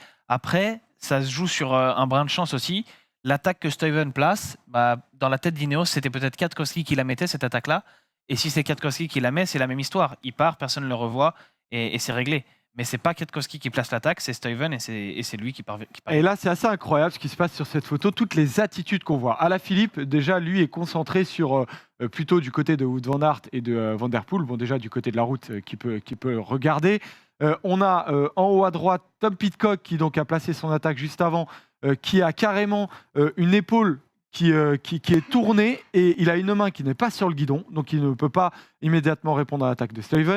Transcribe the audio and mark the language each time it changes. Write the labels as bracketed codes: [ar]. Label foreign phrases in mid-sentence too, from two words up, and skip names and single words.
[fr] Après, ça se joue sur un brin de chance aussi. L'attaque que Stuyven place, dans la tête d'Ineos, c'était peut-être Kwiatkowski qui la mettait, cette attaque-là. Et si c'est Kwiatkowski qui la met, c'est la même histoire. Il part, personne ne le revoit et c'est réglé. Mais c'est pas Kwiatkowski qui place l'attaque, c'est Stuyven et c'est lui qui part. Et là, c'est assez incroyable ce qui se passe sur cette photo. Toutes les attitudes qu'on voit. Alaphilippe, déjà, lui, est concentré sur plutôt du côté de Wout van Aert et de Van Der Poel. Bon, déjà, du côté de la route, qui peut regarder. On a en haut à droite Tom Pidcock qui donc a placé son attaque juste avant, qui a carrément une épaule qui est tournée et il a une main qui n'est pas sur le guidon, donc il ne peut pas immédiatement répondre à l'attaque de Stuyven.